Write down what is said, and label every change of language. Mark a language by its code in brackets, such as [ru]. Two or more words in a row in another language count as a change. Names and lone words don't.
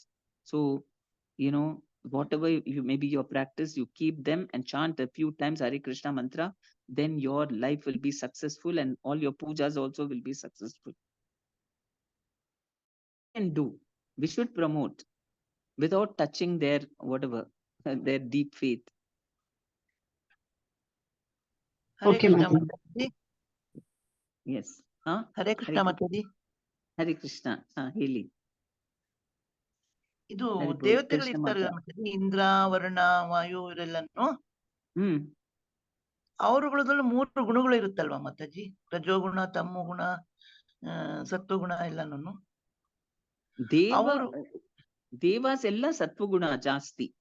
[en] So, whatever you maybe your practice, you keep them and chant a few times Hare Krishna mantra, then your life will be successful and all your pujas also will be successful. And do. We should promote without touching their whatever, their deep faith. Hare Okay, Krishna Mataji. Mataji. Yes. Huh? Hare Krishna Mataji. Hare Krishna. Healing. [kn] ಇದು ಹರಿಬೋಲ್ ದೇವತೆಗಳು ಕೃಷ್ಣ ಇರ್ತಾರಲ್ಲ ಮಾತ. ಮತ್ತೆ ಇಂದ್ರ, ವರುಣ, ವಾಯು ಇವರೆಲ್ಲನು ಹ್ಮ್ ಅವರುಗಳದ್ರಲ್ಲಿ 3 ಗುಣಗಳು ಇರುತ್ತಲ್ವಾ ಮಾತಾಜಿ? ರಜೋಗುಣ, ತಮೋ ಗುಣ, ಸತ್ವಗುಣ ಎಲ್ಲಾನು. ಅವರು ದೇವಾಸ್ ಎಲ್ಲ ಸತ್ವಗುಣ ಜಾಸ್ತಿ.